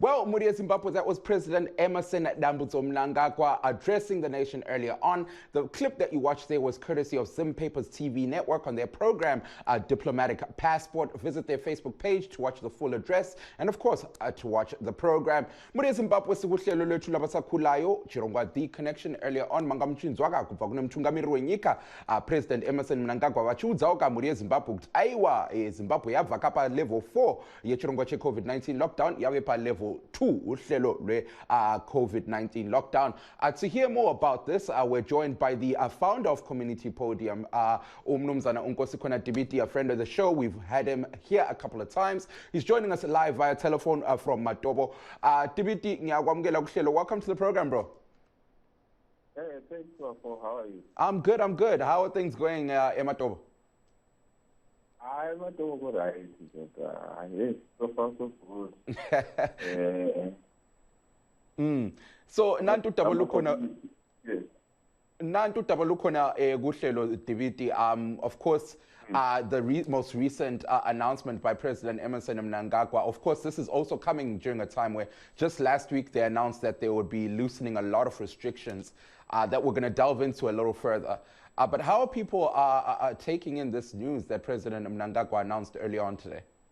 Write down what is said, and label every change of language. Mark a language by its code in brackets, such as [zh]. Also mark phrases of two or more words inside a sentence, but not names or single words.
[en] Well, [sn] Muria Zimbabwe, [en] that was President Emmerson Mnangagwa addressing the nation earlier on. The clip that you watched there was courtesy of Zim Papers TV network on their program, Diplomatic Passport. Visit their Facebook page to watch the full address and, of course, to watch the program. [sn] Muria Zimbabwe, [nd] sikuhlelo lethu labasakhulayo, [en] chirongwa The Connection earlier on. [sn] Mangamchinzwaka kubva kune mthungamiri wenyika, President Emmerson Mnangagwa vachiudzawo ka Muria Zimbabwe kuti aiwa Zimbabwe yabva kapa level 4 yechirongwa che- [en] COVID-19 lockdown [sn] yave pa level 2 [nd] uhlelo lwe-COVID-19 lockdown. [en] To hear more about this, we're joined by the founder of Community Podium, [nd] Umnumzana Unkosikona Dibiti, [en] a friend of the show. We've had him here a couple of times. He's joining us live via telephone from Matobo. Dibiti, welcome to the program, bro. Hey, thanks for how are you? I'm good. How are things going in Matobo? I'm not over right, but yes, so far so good. [nd] So nantu tabalukona [en] Yes. [nd] nantu tabalukona guhlelo Diviti. [en] Of course, the most recent announcement by President Emmerson Mnangagwa. Of course, this is also coming during a time where just last week they announced that they would be loosening a lot of restrictions that we're going to delve into a little further. But how are people taking in this news that President Mnangagwa announced earlier on today?